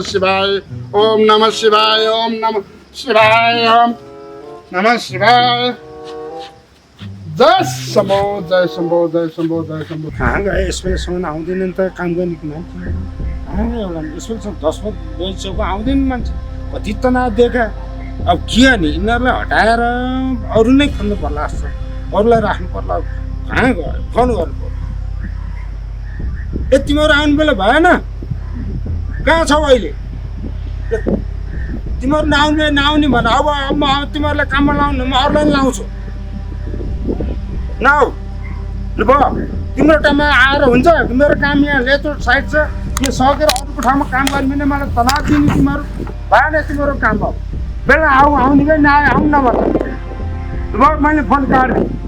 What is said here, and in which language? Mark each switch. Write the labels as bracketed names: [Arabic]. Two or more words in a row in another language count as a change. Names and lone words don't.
[Sanskrit] शिवाय ओम नमः शिवाय ओम नमः शिवाय ओम नमः शिवाय जय शम्भो जय शम्भो जय शम्भो जय शम्भो [Nepali] कहाँ गए यसैसम्म आउँदैन नि त काम गर्ने मान्छे कहाँ गयो होला यसैसम्म 10 बजीसम्म आउँदैन मान्छे कति तनाव देखा अब के गर्ने यिनीहरूलाई हटाएर अरू नै खोल्नु पर्ला जस्तो अरूलाई राख्नु पर्ला कहाँ गयो फोन गर्नु पर्यो ए तिमीहरू आउनु बेला भएन कहाँ छौ अहिले तिमीहरू नआउने भन अब म तिमीहरूलाई काममा लाउनु म अरूलाई पनि लाउँछु नआउ ल भयो तिम्रो टाइममा आएर हुन्छ मेरो काम यहाँ लेचो साइड छ यो सकेर अरूको ठाउँमा काम गर्ने भने मलाई तनाव दिने तिमीहरू भएन तिम्रो काम भयो बेला आउने कि नआए आउनु नभन ल भयो मैले फोन काटेँ